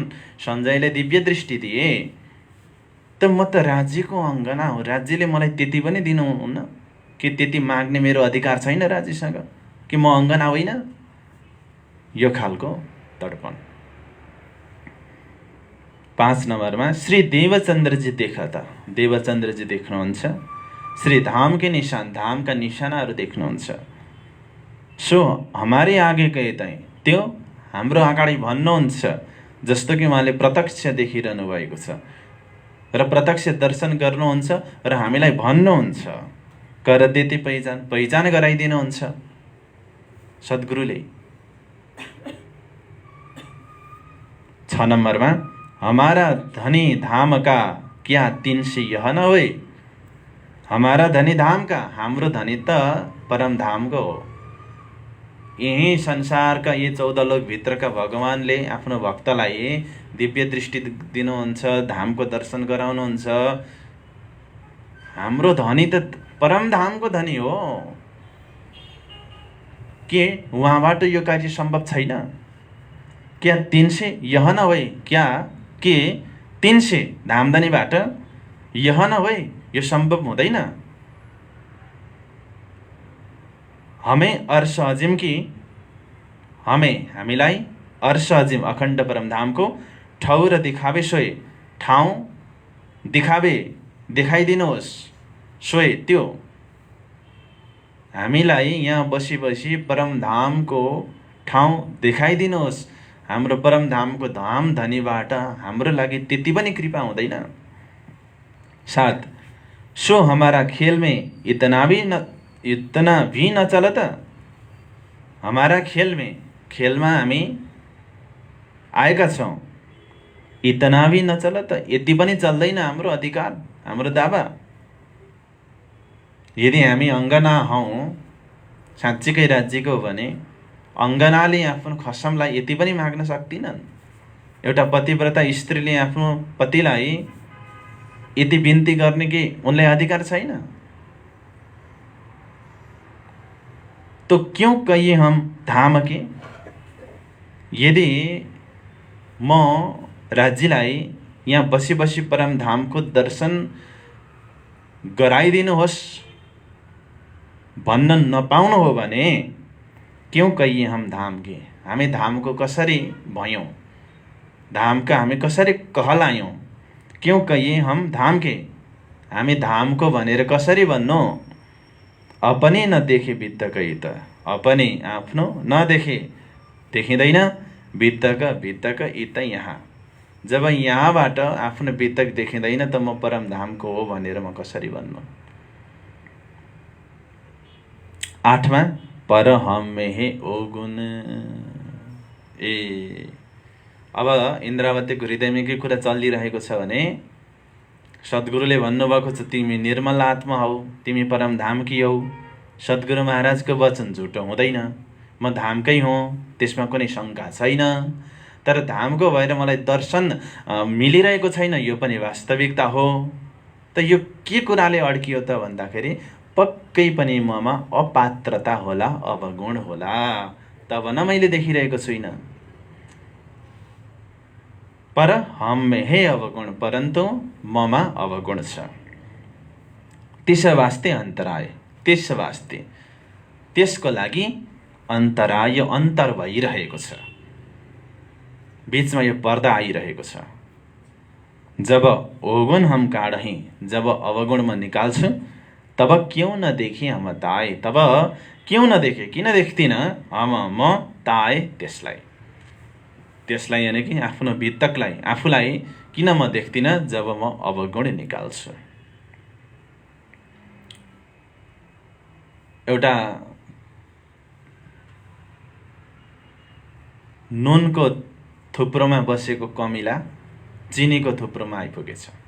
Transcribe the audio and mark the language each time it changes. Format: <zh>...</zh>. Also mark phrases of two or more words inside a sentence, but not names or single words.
<ne>सञ्जयले दिव्य दृष्टि दिए, त म त राज्यको अङ्गना हो, राज्यले मलाई त्यति पनि दिनुहुन्न कि त्यति माग्ने मेरो अधिकार छैन राज्यसँग, कि म अङ्गना होइन? यो खालको तडपन। 5 नम्बरमा श्री देवचन्द्रजी देखा त। देवचन्द्रजी देख्नुहुन्छ,</ne> <hi>श्री धामके निशान,</hi> <ne>धामका निशानाहरू देख्नुहुन्छ।</ne> <hi>सो हमारे आगे गए तै,</hi> <ne>त्यो हाम्रो अगाडि भन्नुहुन्छ। जस्तो कि उहाँले प्रत्यक्ष देखिरहनु भएको छ र प्रत्यक्ष दर्शन गर्नुहुन्छ र हामीलाई भन्नुहुन्छ,</ne> <hi>कर देते पहिचान,</hi> <ne>पहिचान गराइदिनुहुन्छ सद्गुरुले।</ne> <hi>6 नम्बरमा हमारा धनी धाम का क्या 300 यह न होए। हमारा धनी धाम का,</hi> <ne>हाम्रो धनी त परम धामको हो। यही संसारका यी 14 लोकभित्रका भगवानले आफ्नो भक्तलाई दिव्य दृष्टि दिनुहुन्छ, धामको दर्शन गराउनुहुन्छ। हाम्रो धनी त परम धामको धनी हो। के उहाँबाट यो कार्य सम्भव छैन?</ne> <hi>क्या 300 यह न होए, क्या के 300 धामधनीबाट यह न होए,</hi> <ne>यो सम्भव हुँदैन?</ne> <hi>हमें अर्श अजिम की,</hi> <ne>हामीलाई अर्श अजिम अखण्ड परमधामको ठाउँ र</ne> <hi>दिखावे सोए,</hi> <ne>ठाउँ दिखावे देखाइदिनुहोस्, सोए त्यो हामीलाई यहाँ बसी बसी परमधामको ठाउँ देखाइदिनुहोस्। हाम्रो परमधामको धाम धनीबाट हाम्रो लागि त्यति पनि कृपा हुँदैन।</ne> <hi>7 सो हमारा खेल में इतना भी न चलत। हमारा खेल में,</hi> <ne>खेलमा हामी आएका छौँ।</ne> <hi>इतना भी न चलत,</hi> <ne>यति पनि चल्दैन हाम्रो अधिकार, हाम्रो दावा। यदि हामी अङ्गना हौँ, साँच्चीकै राज्यको हो भने अङ्गनाले आफ्नो खसमलाई यति पनि माग्न सक्दिनन्। एउटा पतिव्रता स्त्रीले आफ्नो पतिलाई यति बिन्ती गर्ने कि उनलाई अधिकार छैन।</ne> <hi>तो क्यों कहिए हम धाम के?</hi> <ne>यदि म राज्यलाई यहाँ बसी बसी परम धामको दर्शन गराइदिनुहोस् भन्न नपाउनु हो भने</ne> <hi>क्यों कहिए हम धाम के?</hi> <ne>हामी धामको कसरी भयौँ, धामका हामी कसरी कहलायौँ,</ne> <hi>क्यों कहिए हम धाम के,</hi> <ne>हामी धामको भनेर कसरी भन्नु।</ne> <hi>अपने नदेखे</hi> <ne>बित्तकै त, अपने आफ्नो नदेखे, देखिँदैन बित्तक इत यहाँ। जब यहाँबाट आफ्नो बित्तक देखिँदैन त म परमधामको हो भनेर म कसरी भन्नु।</ne> <hi>8वां पर हम में है ओ गुण।</hi> <ne>अब इन्द्रावतीको हृदयमा के कुरा चलिरहेको छ भने सद्गुरुले भन्नुभएको छ तिमी निर्मल आत्मा हौ, तिमी परमधामकी हौ। सद्गुरु महाराजको वचन झुटो हुँदैन, म धामकै हुँ, त्यसमा कुनै शङ्का छैन। तर धामको भएर मलाई दर्शन मिलिरहेको छैन, यो पनि वास्तविकता हो। त यो के कुराले अड्कियो त भन्दाखेरि पक्कै पनि ममा अपात्रता होला, अवगुण होला, तब न मैले देखिरहेको छुइनँ।</ne> <hi>पर हम में है अवगुण,</hi> <ne>परन्तु ममा अवगुण छ। त्यस वास्ते अन्तराय, त्यस वास्ते त्यसको लागि अन्तराय, अन्तर भइरहेको छ, बीचमा यो पर्दा आइरहेको छ।</ne> <hi>जब अवगुण हम काढहीं,</hi> <ne>जब अवगुण म निकाल्छु,</ne> <hi>तब क्यों न देखे हम ताए, तब क्यों न देखे,</hi> <ne>किन देख्दिन हम म ताए त्यसलाई यानि कि आफ्नो बित्तकलाई, आफूलाई किन म देख्दिन जब म अवगुण निकाल्छु। एउटा नुनको थुप्रोमा बसेको कमिला चिनीको थुप्रोमा आइपुगेछ।</ne>